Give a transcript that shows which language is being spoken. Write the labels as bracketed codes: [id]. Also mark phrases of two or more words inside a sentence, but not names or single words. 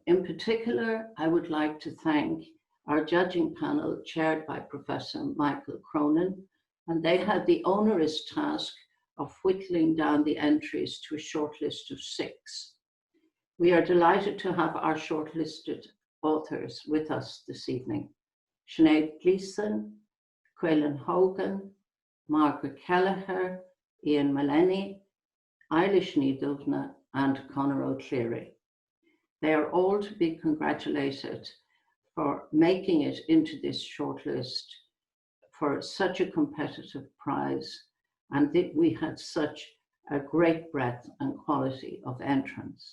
[en] In particular, I would like to thank our judging panel chaired by Professor Michael Cronin, and they had the onerous task of whittling down the entries to a short list of 6. We are delighted to have our shortlisted authors with us this evening. Sinead Gleeson, Caelainn Hogan, Margaret Kelleher, Ian Maleney, Eilish Ní and Conor O'Cleary. They are all to be congratulated for making it into this shortlist for such a competitive prize, and that we had such a great breadth and quality of entrants.